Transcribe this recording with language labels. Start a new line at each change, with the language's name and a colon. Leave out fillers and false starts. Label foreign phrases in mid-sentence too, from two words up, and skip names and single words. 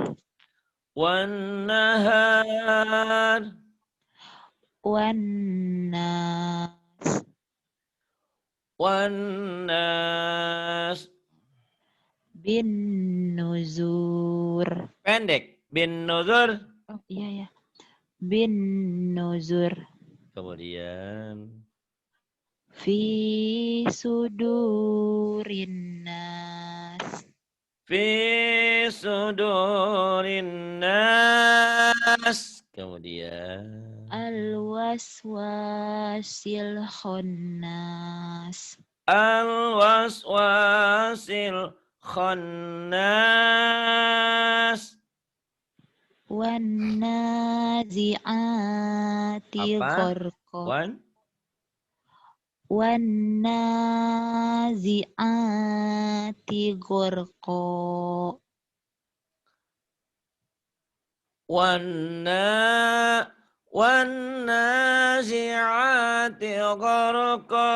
Arabic: والنهار. والناس. والناس. بالنذر.
Indonesian: Pendek.
Arabic: بالنذر.
Indonesian: Oh iya ya.
Arabic: بالنذر.
Indonesian: Kemudian.
Arabic: في صدور الناس. في صدور الناس.
Indonesian: Kemudian.
Arabic: الوسواس الخناس. الوسواس الخناس. والنازعات
Indonesian: Apa?
Arabic: gharqa. Wan? والنازعات غرقا. وا والنازعات غرقا.